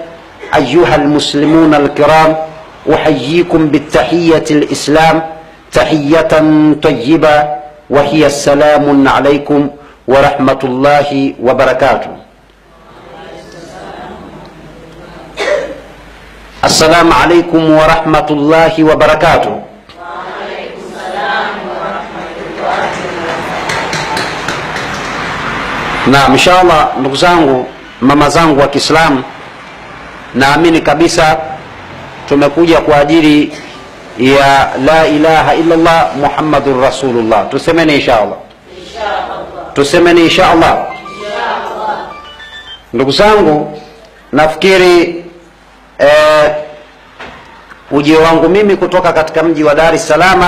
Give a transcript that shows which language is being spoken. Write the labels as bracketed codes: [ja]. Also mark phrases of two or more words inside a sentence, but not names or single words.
[ar] أيها المسلمون الكرام أحييكم بالتحية الإسلام تحية طيبة وهي السلام عليكم ورحمة الله وبركاته. السلام عليكم ورحمة الله وبركاته. وعليكم السلام ورحمة الله وبركاته. [sw] Na inshallah ndugu zangu, mama zangu wa Kiislamu, naamini kabisa tumekuja kwa ajili ya [ar] لا إله إلا الله محمد رسول الله. [sw] Tusemeni inshallah. Tusemeni inshallah. Ndugu zangu, nafikiri ujio wangu mimi kutoka katika mji wa Dar es Salaam